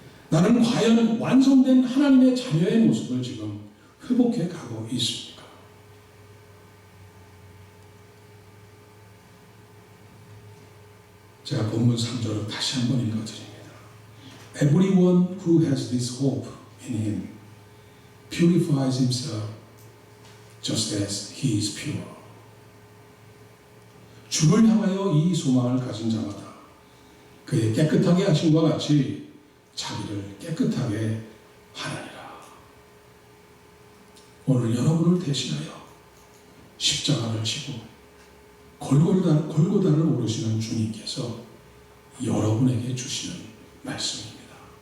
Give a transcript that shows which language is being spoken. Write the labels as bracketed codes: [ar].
[ko] 나는 과연 완성된 하나님의 자녀의 모습을 지금 회복해 가고 있습니까? 제가 본문 3절을 다시 한번 읽어드립니다. [en] Everyone who has this hope in him purifies himself just as he is pure. [ko] 주를 향하여 이 소망을 가진 자마다 그의 깨끗하게 하심과 같이 자기를 깨끗하게 하느니라. 오늘 여러분을 대신하여 십자가를 지고 골고다를 오르시는 주님께서 여러분에게 주시는 말씀입니다.